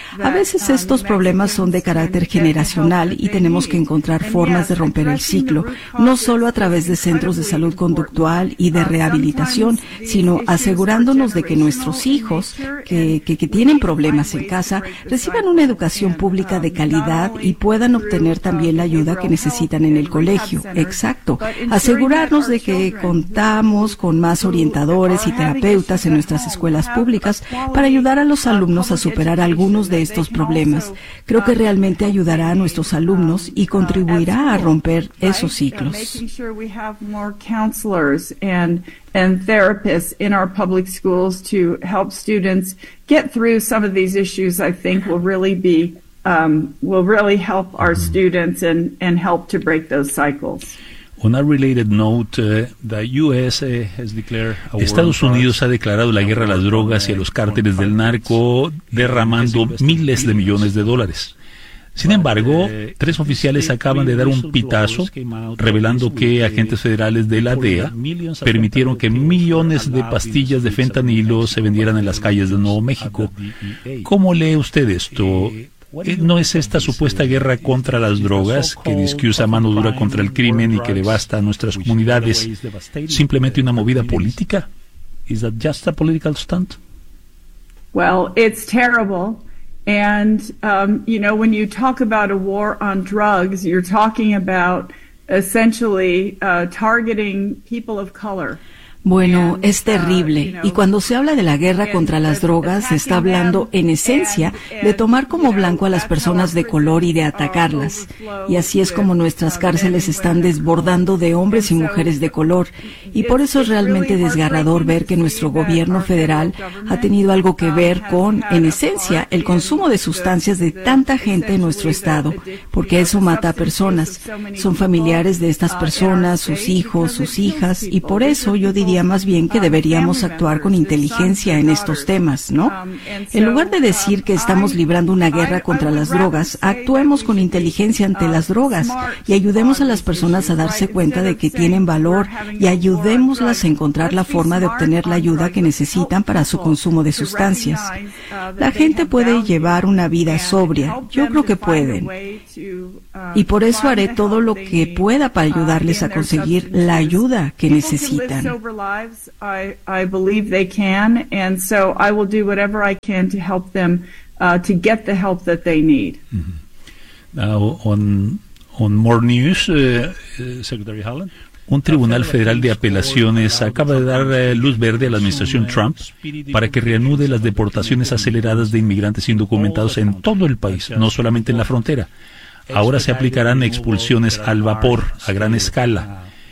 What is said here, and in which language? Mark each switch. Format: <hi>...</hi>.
<es>A veces estos problemas son de carácter generacional y tenemos que encontrar formas de romper el ciclo, no solo a través de centros de salud conductual y de rehabilitación, sino asegurándonos de que nuestros hijos, que tienen problemas en casa, reciban una educación pública de calidad y puedan obtener también la ayuda que necesitan en el colegio. Exacto. Asegurarnos de que contamos con más orientadores y terapeutas en nuestras escuelas públicas para ayudar a los alumnos a superar algunos de estos problemas. Creo que realmente hay ayudará a nuestros alumnos y contribuirá a romper esos ciclos.</es> <en>Making sure we have more counselors and therapists in our public schools to help students get through some of these issues, I think will really be will really help our students and help to break those cycles. On a related note, the US has declared a war.</en> <es>Estados Unidos ha declarado la guerra a las drogas y a los cárteles del narco, derramando miles de millones de dólares. Sin embargo, tres oficiales acaban de dar un pitazo revelando que agentes federales de la DEA permitieron que millones de pastillas de fentanilo se vendieran en las calles de Nuevo México. ¿Cómo lee usted esto? ¿No es esta supuesta guerra contra las drogas, que dice que usa mano dura contra el crimen y que devasta a nuestras comunidades, simplemente una movida política?</es> <en>¿Es just a political stunt? Well, it's terrible. And you know, when you talk about a war on drugs, you're talking about essentially targeting people of color.</en> <es>Bueno, es terrible. Y cuando se habla de la guerra contra las drogas, se está hablando, en esencia, de tomar como blanco a las personas de color y de atacarlas. Y así es como nuestras cárceles están desbordando de hombres y mujeres de color. Y por eso es realmente desgarrador ver que nuestro gobierno federal ha tenido algo que ver con, en esencia, el consumo de sustancias de tanta gente en nuestro estado, porque eso mata a personas. Son familiares de estas personas, sus hijos, sus hijas, y por eso yo diría diría más bien que deberíamos actuar con inteligencia en estos temas, ¿no? En lugar de decir que estamos librando una guerra contra las drogas, actuemos con inteligencia ante las drogas y ayudemos a las personas a darse cuenta de que tienen valor y ayudémoslas a encontrar la forma de obtener la ayuda que necesitan para su consumo de sustancias. La gente puede llevar una vida sobria, yo creo que pueden, y por eso haré todo lo que pueda para ayudarles a conseguir la ayuda que necesitan.</es> <en>I believe they can, and so I will do whatever I can to help them to get the help that they need. Now on more news, Secretary Holland.</en> <es>Un tribunal federal de apelaciones acaba de dar luz verde a la administración Trump para que reanude las deportaciones aceleradas de inmigrantes indocumentados en todo el país, no solamente en la frontera. Ahora se aplicarán expulsiones al vapor, a gran escala.</es>